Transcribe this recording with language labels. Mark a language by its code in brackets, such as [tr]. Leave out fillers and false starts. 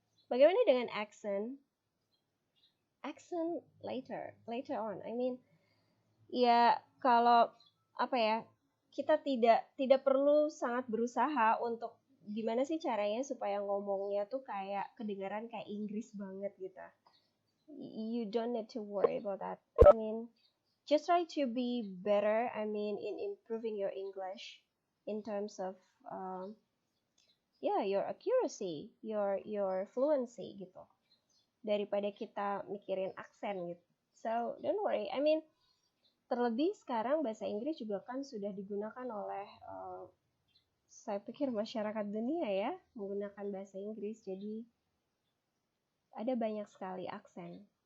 [id] Bagaimana dengan [en] accent later on, I mean [id] ya kalau apa ya, kita tidak perlu sangat berusaha untuk gimana sih caranya supaya ngomongnya tuh kayak kedengaran kayak Inggris banget gitu. [en] You don't need to worry about that. I mean, just try to be better. I mean, in improving your English in terms of your accuracy, your fluency gitu. [id] Daripada kita mikirin aksen gitu. [en] So don't worry. I mean, [id] terlebih sekarang bahasa Inggris juga kan sudah digunakan oleh saya pikir masyarakat dunia ya, menggunakan bahasa Inggris, jadi ada banyak sekali aksen.